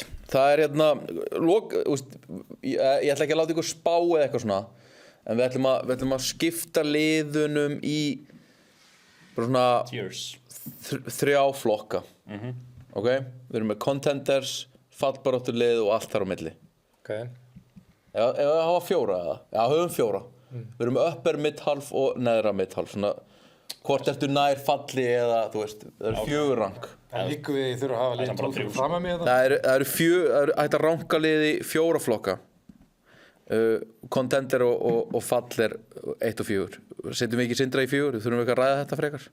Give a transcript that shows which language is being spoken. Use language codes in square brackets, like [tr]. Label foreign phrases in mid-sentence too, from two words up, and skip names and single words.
[is] Það er hérna, ég ætla ekki að láta ykkur spá eða eitthvað svona, en við ætlum að skipta liðunum í bara svona Cheers. 3 flokka. Ok? Við erum með contenders, fallbarátturlið og allt þar á milli. Okay. Ef við hafa 4 eða? Já, höfum 4. Við erum með [en] upper mid-half [is] og neðra mid-half. Svona, hvort ertu nær falli eða, þú veist, það eru 4 rank. En líka við þurfum að hafa liðin 12 fram að mig þetta. Það eru hægt að ranka liði 4 flokka. Contender og fall er 1 og 4. Setjum við ekki Sindra í 4? Þurfum við ekki að ræða þetta frekar?